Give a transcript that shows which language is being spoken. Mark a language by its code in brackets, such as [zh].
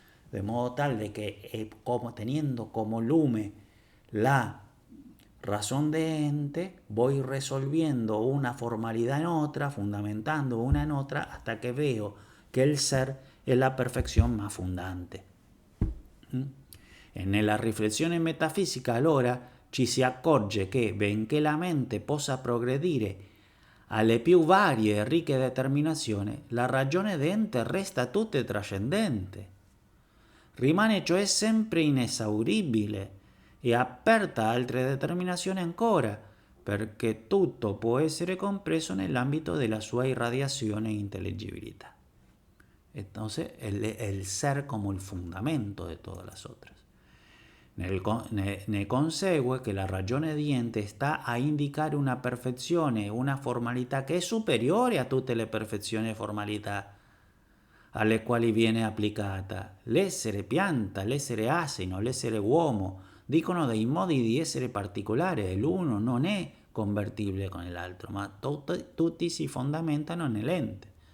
[es] De modo tal de que como teniendo como lume la razón de ente, voy resolviendo una formalidad en otra, fundamentando una en otra, hasta que veo que el ser es la perfección más fundante. [it] Nella riflessione metafisica allora ci si accorge che, benché la mente possa progredire alle più varie e ricche determinazioni, la ragione d'ente resta tutta trascendente. Rimane cioè sempre inesauribile e aperta a altre determinazioni ancora, perché tutto può essere compreso nell'ambito della sua irradiazione e intelligibilità. [es] Entonces, el ser como el fundamento de todas las otras. [it] Ne consegue che la ragione di ente sta a indicare una perfezione, una formalità che è superiore a tutte le perfezioni e formalità alle quali viene applicata. L'essere pianta, l'essere asino, l'essere uomo dicono dei modi di essere particolari e l'uno non è convertibile con l'altro, ma tutti si fondamentano nell'ente.